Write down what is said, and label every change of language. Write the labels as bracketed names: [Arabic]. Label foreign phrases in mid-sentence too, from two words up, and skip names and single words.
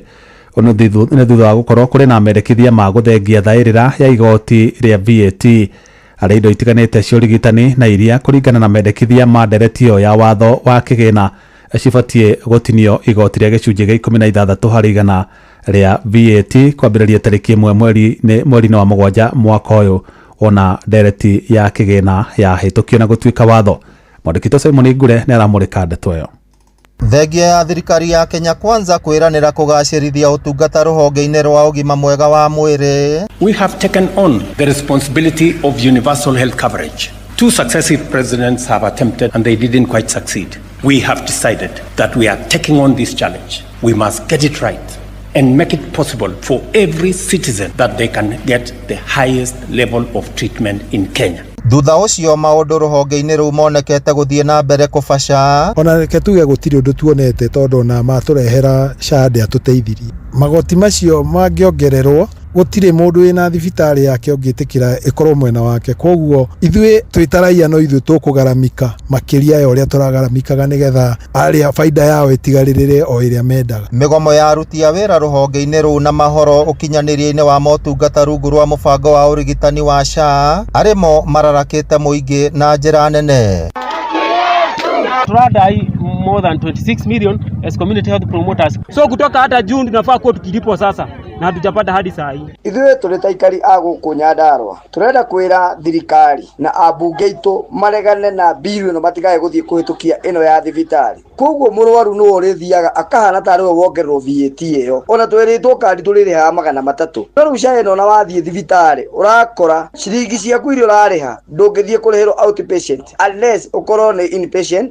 [Kikuyu] Nĩ thutha wa gũkorwo kũrĩ na mendekithia ma gũthengia thaĩrĩra ya igoti rĩa VAT harĩ indo itiganĩte cia ũrigitani na iria kũringana na mendekithia ma ndereti ĩyo ya watho wa kĩgĩna cibatiĩ gũtinio igoti rĩa gĩcunjĩ gĩa 16 harĩ igana rĩa VAT kwambĩrĩria tarĩki 1 mweri-inĩ wa mũgwanja mwaka ũyũ ona ndereti ya kĩgĩna yahĩtũkio na gũtuĩka watho. Mwandĩki Simon Ngure nĩ aramũrĩka ndeto ĩyo. Thengia ya thirikari ya Kenya Kwanza kwĩranĩra kũgacĩrithia ũtungata rũhonge-inĩ rwa ũgima mwega wa mwĩrĩ. [English] We have taken on the responsibility of universal health coverage. 2 successive presidents have attempted and they didn't quite succeed. We have decided that we are taking on this challenge. We must get it right and make it possible for every citizen that they can get the highest level of treatment in Kenya. [Kikuyu] Thutha ũcio maũndũ rũhonge-inĩ rũu monekete gũthiĩ na mbere kũbaca. Ona reke tuge gũtirĩ ũndũ tuonete tondũ na matũrehera SHA ndĩatũteithirie. Magoti macio mangĩongererwo gũtirĩ mũndũ wĩna thibitarĩ yake ũngĩtĩkĩra ĩkorwo mwena wake. Koguo ithuĩ twĩtaraia no ithuĩ tũkũgaramika makĩria ya ũrĩa tũragaramikaga nĩgetha arĩa faida yao ĩtigarĩrĩre o ĩrĩa mendaga. Mĩgomo ya aruti a wĩra rũhonge-inĩ rũu na mahoro ũkinyanĩria-inĩ wa motungata rungu rwa mũbango wa ũrigitani wa SHA arĩmo mararakĩte mũingĩ na njĩra nene. [English] Turadai more than 26 million as community health promoters. [Swahili] So kutoka hata June tunafaa kuwa tukilipo sasa na hatujapata hadi saa hii. [Kikuyu] Ithuĩ tũrĩ ta aikari a gũkũ Nyandarua turenda kwĩra thirikari na ambunge itũ maregane na bill ĩno matigae gũthiĩ kũhĩtũkia ĩno ya thibitarĩ. Koguo mũrwaru no ũrĩthiaga akahana tarĩ we wongererwo VAT ĩyo. Ona twĩrĩtwo kandi tũrĩrĩhaga 300. No rĩu SHA ĩno na wathiĩ thibitarĩ ũrakora ciringi ciaku iria ũrarĩha ndũngĩthiĩ kũrĩhĩrwo [English] outpatient unless [Kikuyu] ũkorwo nĩ inpatient.